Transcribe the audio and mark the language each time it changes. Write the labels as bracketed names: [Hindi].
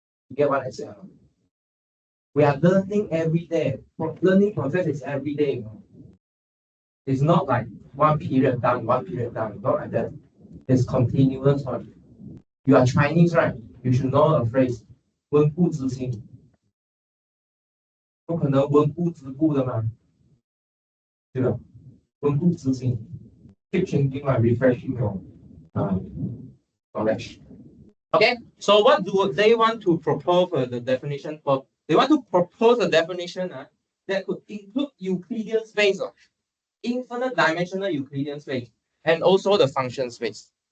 [English] You get what I said? We are learning every day. Learning process is every day. It's not like one period done, not like that. It's continuous one. You are Chinese, right? You should know a phrase, 温故知新。 [Chinese] 不可能温故知故的嘛，对吧？温故知新。 [English] Keep changing, like refreshing your knowledge. Okay, so what do they want to propose the definition for? They want to propose a definition that could include Euclidean space, infinite dimensional Euclidean space, and also the function space.